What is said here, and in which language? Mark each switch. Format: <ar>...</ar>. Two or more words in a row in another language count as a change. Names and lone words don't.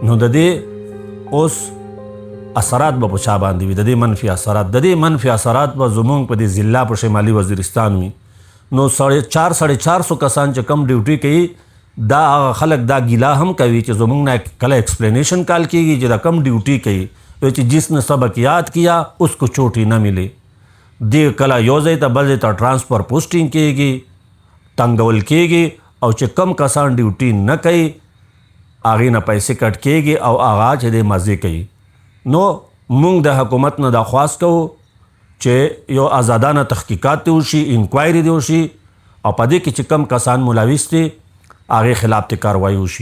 <ps>نو د دې اوس اثرات به په چا باندې وي، د دې منفي اثرات به زموږ په دې ضلع په شمالي وزیرستان وي. نو 450 کسان چې کم ډیوټي کوي دا هغه خلک دا ګیله هم کوي چې زموږ نه کله</ps> <en>explanation call</en> <ps>کیږي چې دا کم ډیوټي کوي چې</ps> <ur>جس نے سبق یاد کیا اس کو چوٹی نہ ملے،</ur> <ps>دې کله یو ځای ته بل ځای ته</ps> <en>transfer posting</en> <ps>کیږي، تنګول کیږي او چې کم کسان ډیوټي نه کوي هغې نه پیسې کټ کیږي او هغه چې دی مزې کوي. نو موږ د حکومت نه درخواست کوو چې یو آزادانه تحقیقات دی وشي، انکوایري دی وشي او په دې کې چې کم کسان ملوث دي هغې خلاف ته کاروایي وشي.</ps>